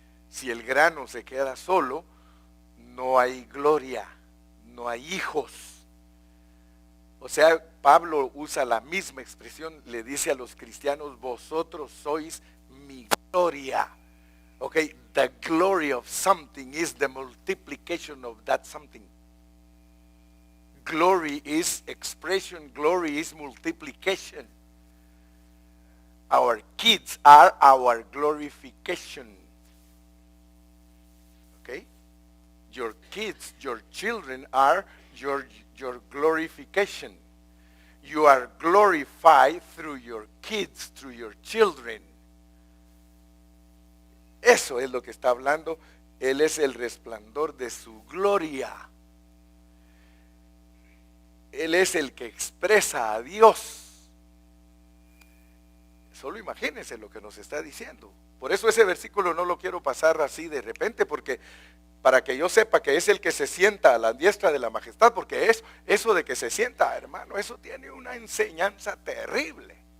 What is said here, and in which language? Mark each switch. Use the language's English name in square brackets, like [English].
[Spanish] Si el grano se queda solo, no hay gloria, no hay hijos. O sea, Pablo usa la misma expresión, le dice a los cristianos, vosotros sois mi gloria. [English] Okay, the glory of something is the multiplication of that something. glory is expression, glory is multiplication. Our kids are our glorification. Okay? Your kids, your children are your glorification. You are glorified through your kids, through your children. [Spanish] Eso es lo que está hablando. Él es el resplandor de su gloria. Él es el que expresa a Dios. Solo imagínense lo que nos está diciendo. Por eso ese versículo no lo quiero pasar así de repente, porque para que yo sepa que es el que se sienta a la diestra de la majestad, porque eso de que se sienta, hermano, eso tiene una enseñanza terrible.